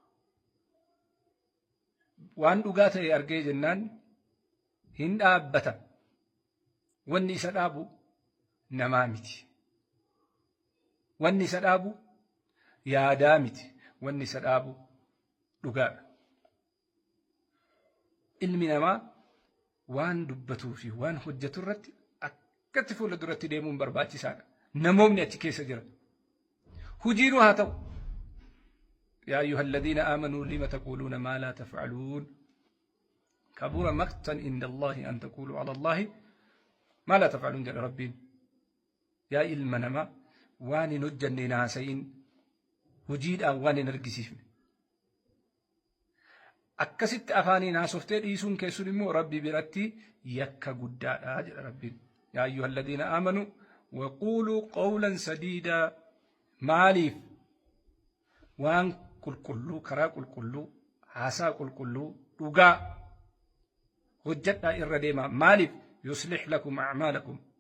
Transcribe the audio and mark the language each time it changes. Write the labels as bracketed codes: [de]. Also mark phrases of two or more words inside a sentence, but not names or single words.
[om] waan dhugaa ta'e argee jennaan hin dhaabbata wanni isa dhaabu namaa miti wanni isa dhaabu yaadaa miti wanni isa dhaabu dhugaadha ilmi namaa waan dubbatuu fi waan hojjetu irratti akkatti fuula duratti deemuun barbaachisaadha namoomni achi keessa jira hujiinuu haa ta'u [ar] يا أيها الذين آمنوا لم تقولون ما لا تفعلون كبر مقتا عند الله أن تقولوا على الله ما لا تفعلون جل ربين [om] yaa ilma namaa waan hin hojjanne hin haasayin hojiidhaan waan hin argisiifne akkasitti afaaniin haasoftee dhiisuun keessun immoo rabbi biratti yakka guddaadha jedha rabbiin [ar] يا أيها الذين آمنوا وقولوا قولا سديدا [om] maaliif waan qulqulluu karaa qulqulluu haasaa qulqulluu dhugaa hojjadhaa irra deemaa maaliif [ar] يصلح لكم أعمالكم